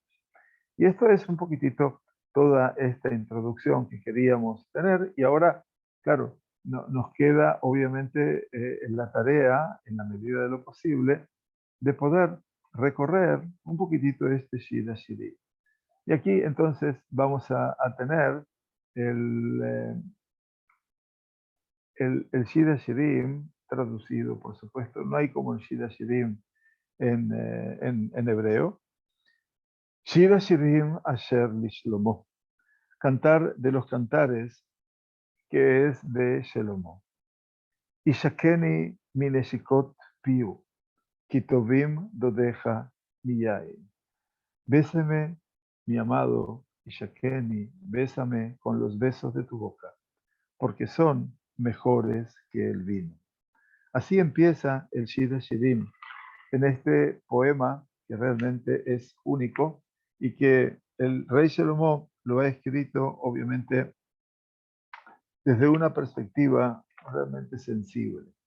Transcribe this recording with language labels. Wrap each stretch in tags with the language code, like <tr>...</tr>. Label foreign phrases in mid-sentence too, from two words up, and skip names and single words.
<es>Y esto es un poquitito toda esta introducción que queríamos tener y ahora, claro, nos queda obviamente la tarea, en la medida de lo posible, de poder recorrer un poquitito este Shira Shiri. Y aquí entonces vamos a tener el, el Shir Hashirim, traducido, por supuesto, no hay como el Shir Hashirim en hebreo.</es> <he>שיר השירים אשר לשלמה,</he> <es>cantar de los cantares que es de Shelomo.</es> <he>ישקני מנשיקות פיהו, כי טובים דודיך מיין.</he> <es>Bésame, mi amado, Ishakeni, bésame con los besos de tu boca, porque son mejores que el vino. Así empieza el Shir Hashirim, en este poema que realmente es único y que el rey Shlomo lo ha escrito, obviamente, desde una perspectiva realmente sensible.</es>